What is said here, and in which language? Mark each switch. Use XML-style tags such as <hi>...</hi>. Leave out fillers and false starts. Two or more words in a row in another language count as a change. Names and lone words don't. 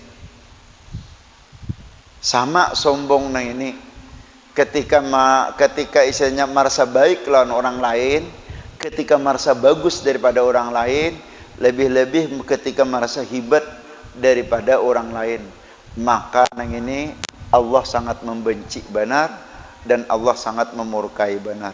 <id>Sama sombong nang ini. Ketika istilahnya merasa baik lawan orang lain, ketika merasa bagus daripada orang lain, lebih-lebih ketika merasa hebat daripada orang lain, maka nang ini Allah sangat membenci benar dan Allah sangat memurkai benar.</id>